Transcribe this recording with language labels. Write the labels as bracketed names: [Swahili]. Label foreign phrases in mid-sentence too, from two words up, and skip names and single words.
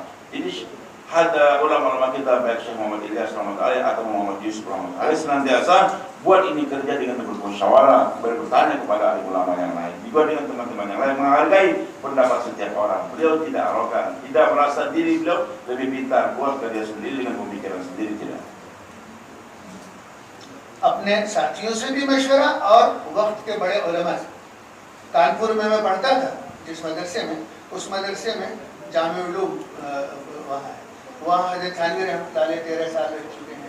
[Indonesian] Ini ada ulama-ulama kita, baik Syekh Muhammad Ilyas Rahmatullah atau Muhammad Yusuf Rahmatullah, senantiasa buat ini kerja dengan bermusyawarah, bertanya kepada ahli ulama yang lain, juga dengan teman-teman yang lain, menghargai pendapat setiap orang. Beliau tidak arogan, tidak merasa diri beliau lebih pintar, buat kerja sendiri dengan pemikiran sendiri, tidak. [Urdu] اپنے ساتھیوں سے بھی مشورہ اور وقت کے بڑے علما سے. کانپور میں میں پڑھتا تھا جس مدرسے میں، اس مدرسے میں جامع العلوم وہاں ہے، وہاں حضرت تھانوی رحمۃ اللہ 13 سال رہ چکے ہیں.